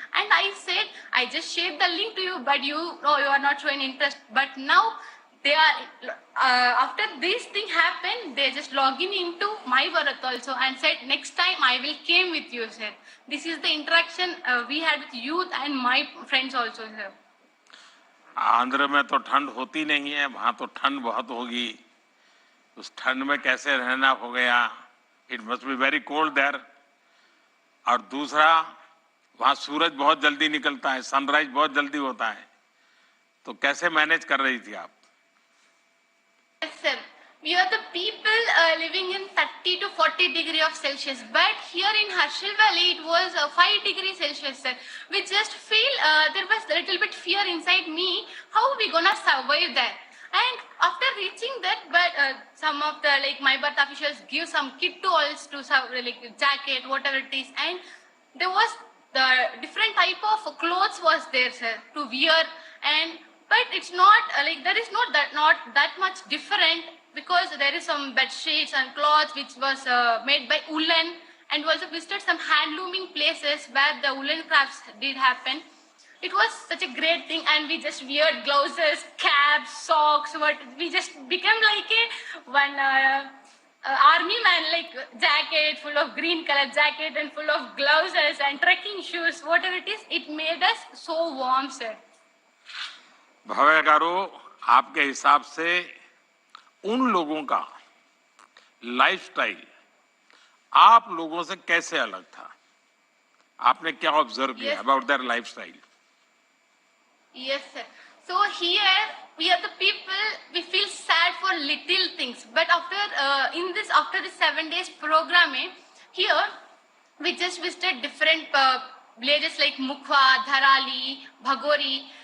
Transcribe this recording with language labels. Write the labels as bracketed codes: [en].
[en] And I said, I just shared the link to you, but you are not showing interest. But now, they are, after this thing happened, they just logging into my Bharat also and said, next time I will came with you, sir. This is the interaction we had with youth and my friends also, sir. [hi] Andhra में तो ठंड होती नहीं है, वहां तो ठंड बहुत होगी। उस ठंड में कैसे रहना हो गया? [en] It must be very cold there. [hi] और दूसरा, वहां सूरज बहुत जल्दी निकलता है, सनराइज बहुत जल्दी होता है, तो कैसे मैनेज कर रही थी आप? [en] Yes, sir. We are the people living in 30 to 40 degrees of Celsius. But here in Harshil Valley, it was 5 degrees Celsius, sir. We just feel there was a little bit fear inside me. How are we gonna survive there? And after reaching that, but some of the my birth officials give some kit to us to jacket, whatever it is, and there was the different type of clothes was there, sir, to wear. And but it's not there is not that much different, because there is some bed sheets and cloths which was made by woolen, and we also visited some handlooming places where the woolen crafts did happen. It was such a great thing, and we just wear gloves, caps, socks. We just became like one army man, like jacket full of green color jacket and full of gloves and trekking shoes, whatever it is. It made us so warm, sir. [hi] भव्य गारो, आपके हिसाब से उन लोगों का lifestyle आप लोगों से कैसे अलग था? आपने क्या ऑब्जर्व किया [en] About their lifestyle? Yes, sir. So here we are the people. We feel sad for little things, but after the 7 days program, here we just visited different villages like Mukwa, Dharali, Bhagori.